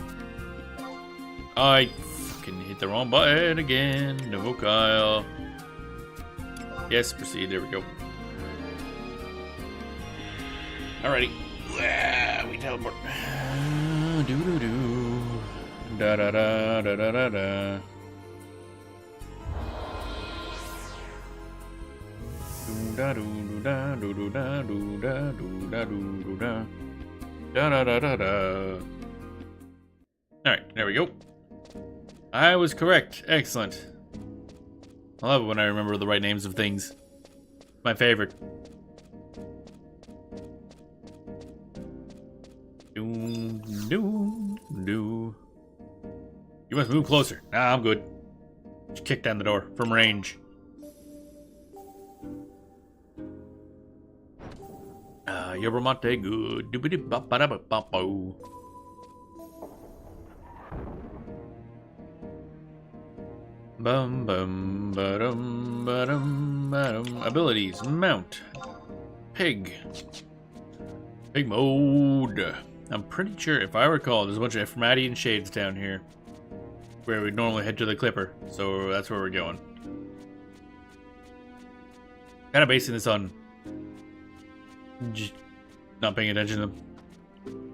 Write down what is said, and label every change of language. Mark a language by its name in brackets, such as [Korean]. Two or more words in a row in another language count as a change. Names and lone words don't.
[English] I fucking hit the wrong button again. Davuka Isle. Yes, proceed. There we go. Alrighty. We teleport. Do do do. Da da da da da da da. Do da do da do do da do da do da do da da da da da da. Alright, there we go. I was correct. Excellent. I love it when I remember the right names of things. My favorite. Do. You must move closer. Nah, I'm good. Just kick down the door from range. Yeromate good. Doobity bop ba da ba bop bo. Bum bum ba dum ba dum ba dum. Abilities: mount, pig, pig mode. I'm pretty sure, if I recall, there's a bunch of Ephromadian shades down here where we'd normally head to the Clipper, so that's where we're going. Kind of basing this on just not paying attention to them.